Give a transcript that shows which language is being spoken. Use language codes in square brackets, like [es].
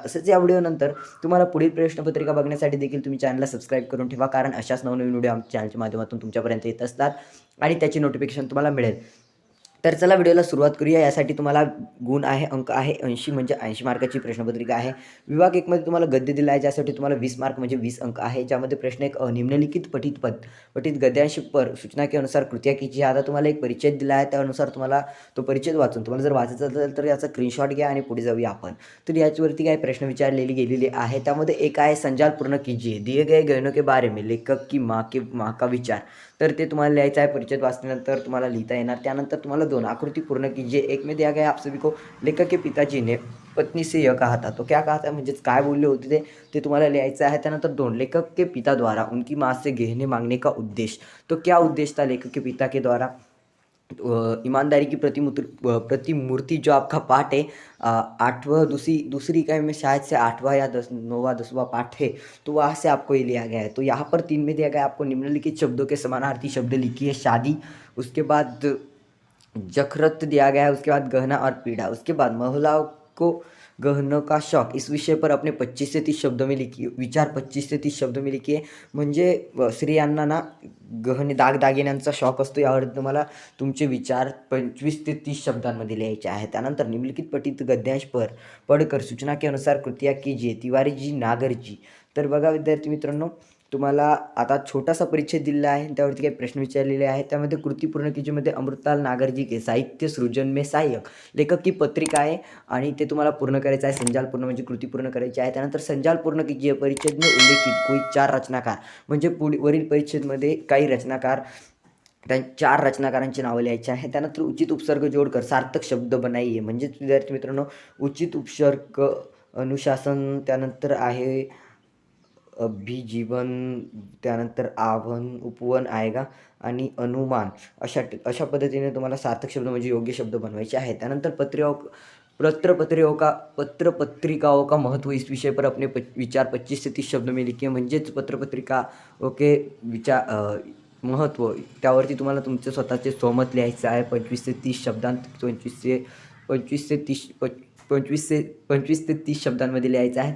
[mr] तसेच या व्हिडिओनंतर तुम्हाला पुढील प्रश्नपत्रिका बघण्यासाठी देखील तुम्ही चॅनलला सबस्क्राईब करून ठेवा, कारण अशाच नवनवीन व्हिडिओ आमच्या चॅनलच्या माध्यमातून तुमच्यापर्यंत येत असतात आणि त्याची नोटिफिकेशन तुम्हाला मिळेल. तर चला व्हिडिओला सुरुवात करूया. यासाठी तुम्हाला गुण आहे, अंक आहे 80, म्हणजे 80 मार्काची प्रश्नपत्रिका आहे. विभाग 1 मध्ये तुम्हाला गद्य दिला आहे, ज्यासाठी तुम्हाला 20 मार्क म्हणजे 20 अंक आहे. ज्यामध्ये [hi] प्रश्न एक निम्नलिखित पठित गद्यांश पर सूचना के अनुसार कृत्या कीजिए. [mr] आता तुम्हाला एक परिचय दिला आहे, त्यानुसार तुम्हाला तो परिचय वाचून तुम्हाला जर वाचायचा असेल तर याचा स्क्रीनशॉट घ्या आणि पुढे जाऊया आपण. तर याच्यावरती काही प्रश्न विचारलेली गेलेले आहे. त्यामध्ये एक आहे [hi] संजाल पूर्ण कीजिए, दिए गए गहनों के बारे में लेखक की माँ का विचार. [mr] तर ते तुम्हाला लिहायचं आहे. परिचय वाचल्यानंतर तुम्हाला लिहिता येणार. त्यानंतर तुम्हाला 2 [hi] आकृती पूर्ण कीजिए. एक में दिया गया आप सभी को लेखक के पिताजी ने पत्नी से यह कहा था. तो क्या कहा था, [mr] म्हणजेच काय बोलले होते ते तुम्हाला लिहायचं आहे. त्यानंतर [hi] 2 लेखक के पिता द्वारा उनकी माँ से गहने मांगने का उद्देश्य. तो क्या उद्देश्य था लेखक के पिता के द्वारा. ईमानदारी की प्रतिमूर्ति जो आपका पाठ है, आठवां दूसरी इकाई में शायद से 8वां या 9वां 10वां पाठ है, तो वहाँ से आपको ये लिया गया है. तो यहाँ पर 3 में दिया गया है आपको निम्नलिखित शब्दों के समानार्थी शब्द लिखिए. शादी, उसके बाद जखरत दिया गया है, उसके बाद गहना और पीढ़ा, उसके बाद महिलाओं को गहनों का शौक. इस विषय पर अपने 25 से 30 शब्दों में लिखिए. विचार 25 से 30 शब्दों में लिखिए. [mr] म्हणजे स्त्रियांना ना गहने दागदागिन्यांचा शौक असतो. यावर तुम्हाला तुमचे विचार 25 ते 30 शब्दांमध्ये लिहायचे आहे. त्यानंतर [hi] निम्नलिखित पठित गद्यांश पर पढ़कर सूचना के अनुसार कृतिया कीजिए. तिवारी जी नागर जी. [mr] तर बघा विद्यार्थी मित्रांनो, तुम्हाला आता छोटासा परिचय दिलेला आहे, त्यावरती काही प्रश्न विचारलेले आहेत. त्यामध्ये [hi] कृती पूर्ण कीजिएमध्ये अमृतलाल नागर जी के साहित्य सृजन में सहाय्यक लेखक की पत्रिका [mr] आहे आणि ते तुम्हाला पूर्ण करायचं आहे. [hi] संजाल पूर्ण म्हणजे कृती पूर्ण करायची आहे. त्यानंतर संजाल पूर्ण कीजिए परिच्छेद में उल्लेखित कोई 4 रचनाकार, [mr] म्हणजे वरील परिच्छेदमध्ये काही रचनाकार, त्या 4 रचनाकारांची नावं लिहायची आहे. त्यानंतर [hi] उचित उपसर्ग जोडकर सार्थक शब्द बनाइए. [mr] म्हणजेच विद्यार्थी मित्रांनो, उचित उपसर्ग, अनुशासन, त्यानंतर आहे अभिजीवन, त्यानंतर आवन, उपवन आएगा आणि अनुमान. अशा पद्धतीने तुम्हाला सार्थक शब्द म्हणजे योग्य शब्द बनवायचे आहेत. त्यानंतर [hi] पत्रपत्रिकाओं का महत्व, इस विषय पर अपने विचार 25 से 30 शब्द में लिखिए. [mr] म्हणजेच पत्रपत्रिका ओके महत्त्व, त्यावरती तुम्हाला तुमचे स्वतःचे स्वमत लिहायचं आहे 25 ते 30 शब्दांत. 25 ते 30 शब्दांमध्ये लिहायचं आहे.